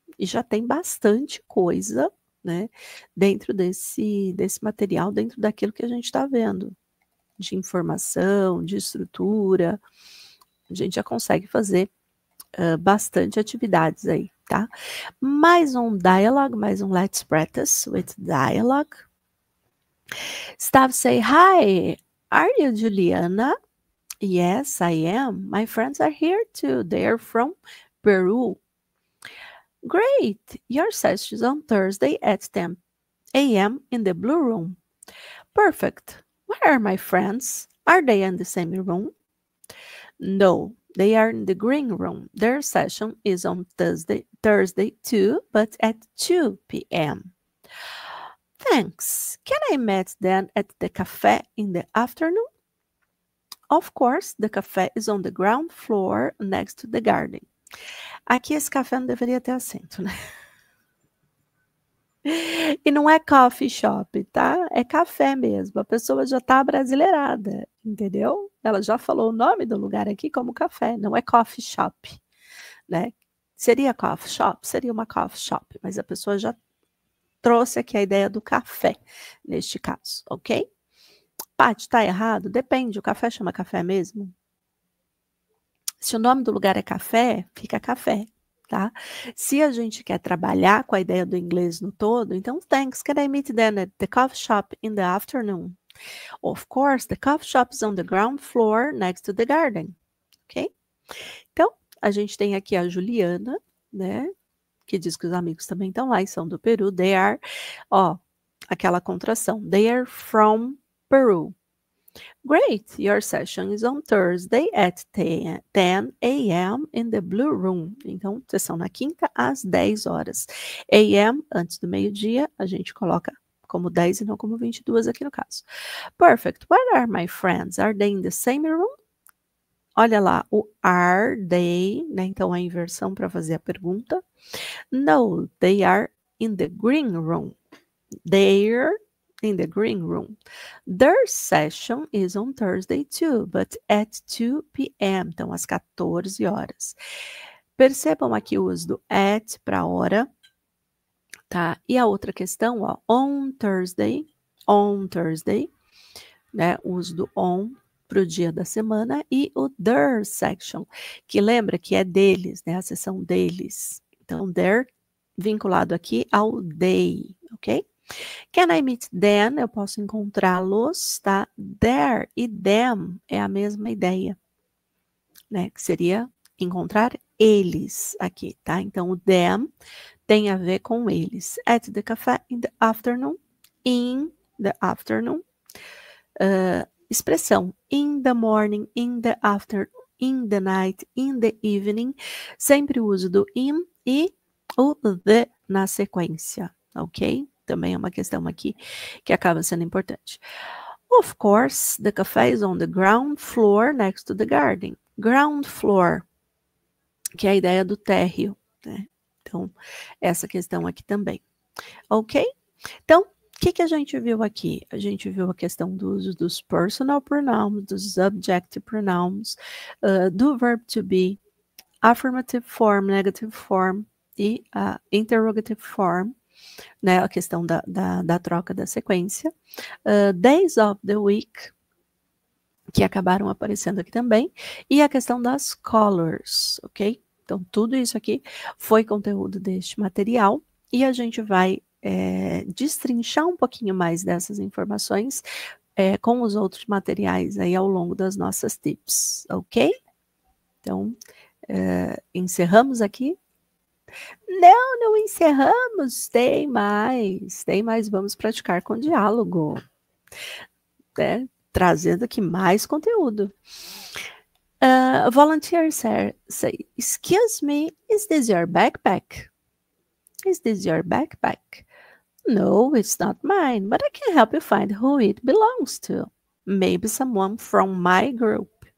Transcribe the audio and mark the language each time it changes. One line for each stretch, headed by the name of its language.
Portuguese: E já tem bastante coisa, né? Dentro desse material, dentro daquilo que a gente está vendo. De informação, de estrutura, a gente já consegue fazer bastante atividades aí, tá? Mais um
English: dialogue, mais um let's practice with dialogue. Staff say, hi, are you Juliana? Yes, I am. My friends are here too. They are from Peru. Great, your session is on Thursday at 10 a.m. in the blue room. Perfect. Where are my friends? Are they in the same room? No, they are in the green room. Their session is on Thursday too, but at 2 p.m. Thanks. Can I meet them at the cafe in the afternoon? Of course, the cafe is on the ground floor next to the garden.
Portuguese: Aqui esse café não deveria ter acento, né? E não é coffee shop, tá? É café mesmo. A pessoa já tá brasileirada, entendeu? Ela já falou o nome do lugar aqui como café, não é coffee shop, né? Seria coffee shop? Seria uma coffee shop, mas a pessoa já trouxe aqui a ideia do café, neste caso, ok? Paty, tá errado? Depende, o café chama café mesmo? Se o nome do lugar é café, fica café. Tá? Se a gente quer trabalhar com a ideia do inglês no todo, então,
English: thanks, can I meet them at the coffee shop in the afternoon? Of course, the coffee shop is on the ground floor next to the garden, ok?
Portuguese: Então, a gente tem aqui a Juliana, né, que diz que os amigos também estão lá e são do Peru, they are, ó, aquela contração,
English: they are from Peru. Great, your session is on Thursday at 10 a.m. in the blue room.
Portuguese: Então, sessão na quinta às 10 horas. A.m. antes do meio-dia, a gente coloca como 10 e não como 22 aqui no caso.
English: Perfect. Where are my friends? Are they in the same room?
Portuguese: Olha lá, o are they, né? Então, a inversão para fazer a pergunta.
English: No, they are in the green room. They're in the green room. Their session is on Thursday too, but at 2 p.m.
Portuguese: Então, às 14 horas. Percebam aqui o uso do at para hora, tá? E a outra questão, ó, on Thursday, né? O uso do on para o dia da semana e o their section, que lembra que é deles, né? A seção deles. Então, their vinculado aqui ao they, ok?
English: Can I meet them?
Portuguese: Eu posso encontrá-los, tá? There e them é a mesma ideia, né? Que seria encontrar eles aqui, tá? Então, o them tem a ver com eles.
English: At the cafe in the afternoon. In the afternoon. Expressão in the morning, in the afternoon, in the night, in the evening.
Portuguese: Sempre o uso do in e o the na sequência, ok? Também é uma questão aqui que acaba sendo importante.
English: Of course, the cafe is on the ground floor next to the garden.
Portuguese: Ground floor, que é a ideia do térreo, né? Então, essa questão aqui também. Ok? Então, o que a gente viu aqui? A gente viu a questão do uso dos personal pronouns, dos subjective pronouns, do verb to be, affirmative form, negative form e interrogative form, né, a questão da troca da sequência.
English: Days of the week,
Portuguese: que acabaram aparecendo aqui também, e a questão das colors, ok? Então, tudo isso aqui foi conteúdo deste material, e a gente vai destrinchar um pouquinho mais dessas informações com os outros materiais aí ao longo das nossas tips, ok? Então, encerramos aqui. Não encerramos, tem mais, vamos praticar com diálogo, né? Trazendo aqui mais conteúdo.
English: Volunteers say, excuse me, is this your backpack? Is this your backpack? No, it's not mine, but I can help you find who it belongs to. Maybe someone from my group.